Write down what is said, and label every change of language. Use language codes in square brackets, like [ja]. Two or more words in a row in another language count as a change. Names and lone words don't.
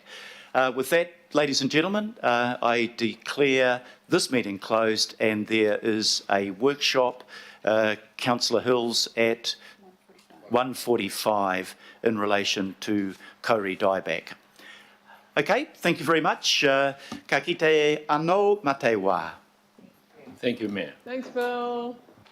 [en] With that, ladies and gentlemen, I declare this meeting closed, and there is a workshop, Councillor Hills, at 1:45 in relation to Kauri dieback. Okay, thank you very much. [mi] Ka kite anō mā te wā. [en] Thank you, Mayor. Thanks, Phil.